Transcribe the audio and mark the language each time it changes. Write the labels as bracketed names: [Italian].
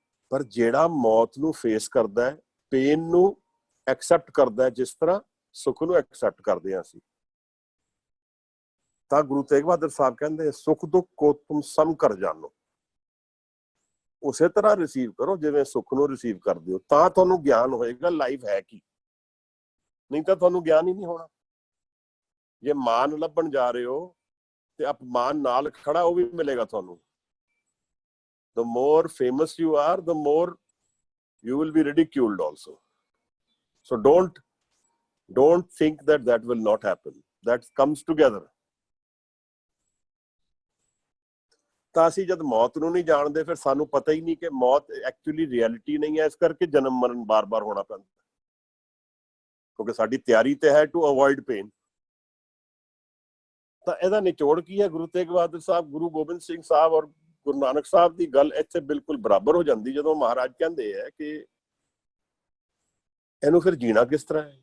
[Punjabi] ਪਰ ਜਿਹੜਾ ਮੌਤ ਨੂੰ ਫੇਸ ਕਰਦਾ ਹੈ, ਪੇਨ ਨੂੰ ਐਕਸੈਪਟ ਕਰਦਾ ਹੈ, ਜਿਸ ਤਰ੍ਹਾਂ ਸੁੱਖ ਨੂੰ ਐਕਸੈਪਟ ਕਰਦੇ ਹਾਂ ਅਸੀਂ, ਤਾਂ ਗੁਰੂ ਤੇਗ ਬਹਾਦਰ ਸਾਹਿਬ ਕਹਿੰਦੇ ਸੁੱਖ ਦੁੱਖ ਕੋ ਤੁਮ ਸਮ ਕਰ ਜਾਣੋ। ਉਸੇ ਤਰ੍ਹਾਂ ਰਿਸੀਵ ਕਰੋ ਜਿਵੇਂ ਸੁੱਖ ਨੂੰ ਰਿਸੀਵ ਕਰਦੇ ਹੋ, ਤਾਂ ਤੁਹਾਨੂੰ ਗਿਆਨ ਹੋਏਗਾ ਲਾਈਫ ਹੈ ਕੀ। ਨਹੀਂ ਤਾਂ ਤੁਹਾਨੂੰ ਗਿਆਨ ਹੀ ਨਹੀਂ ਹੋਣਾ। ਜੇ ਮਾਨ ਲੱਭਣ ਜਾ ਰਹੇ ਹੋ ਤੇ ਅਪਮਾਨ ਨਾਲ ਖੜਾ ਉਹ ਵੀ ਮਿਲੇਗਾ ਤੁਹਾਨੂੰ। [English] The more famous you are, the more you will be ridiculed also. So don't think that will not happen. That comes together. [Punjabi] ਤਾਂ ਅਸੀਂ ਜਦ ਮੌਤ ਨੂੰ ਨਹੀਂ ਜਾਣਦੇ, ਫਿਰ ਸਾਨੂੰ ਪਤਾ ਹੀ ਨਹੀਂ ਕਿ ਮੌਤ ਐਕਚੁਅਲੀ ਰਿਐਲਿਟੀ ਨਹੀਂ ਹੈ, ਇਸ ਕਰਕੇ ਜਨਮ ਮਰਨ ਬਾਰ-ਬਾਰ ਹੋਣਾ ਪੈਂਦਾ, ਕਿਉਂਕਿ ਸਾਡੀ ਤਿਆਰੀ ਤੇ ਹੈ [English] To avoid pain. [Punjabi] ਤਾਂ ਇਹਦਾ ਨਿਚੋੜ ਕੀ ਹੈ? ਗੁਰੂ ਤੇਗ ਬਹਾਦਰ ਸਾਹਿਬ, ਗੁਰੂ ਗੋਬਿੰਦ ਸਿੰਘ ਸਾਹਿਬ ਔਰ ਗੁਰੂ ਨਾਨਕ ਸਾਹਿਬ ਦੀ ਗੱਲ ਇੱਥੇ ਬਿਲਕੁਲ ਬਰਾਬਰ ਹੋ ਜਾਂਦੀ, ਜਦੋਂ ਮਹਾਰਾਜ ਕਹਿੰਦੇ ਹੈ ਕਿ ਇਹਨੂੰ ਫਿਰ ਜੀਣਾ ਕਿਸ ਤਰ੍ਹਾਂ ਹੈ।